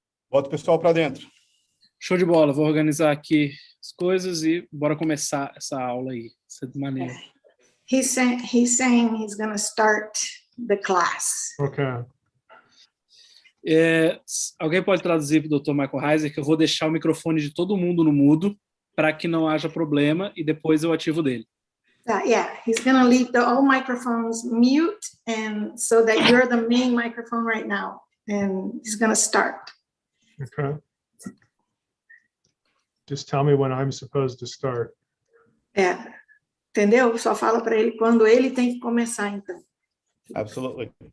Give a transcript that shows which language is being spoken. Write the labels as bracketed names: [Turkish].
[Portuguese] bota o pessoal para dentro. Show de bola, vou organizar aqui as coisas e bora começar essa aula aí, dessa maneira. [English] He's saying he's going to start the class. Okay. [Portuguese] Alguém pode traduzir para o Dr. Michael Heiser que eu vou deixar o microfone de todo mundo no mudo para que não haja problema e depois eu ativo dele. [English] Yeah, he's going to leave all microphones mute, and so that you're the main microphone right now, and he's going to start. Okay. Just tell me when I'm supposed to start. [Portuguese] Entendeu? Só fala para ele quando ele tem que começar, então. [English] Absolutely.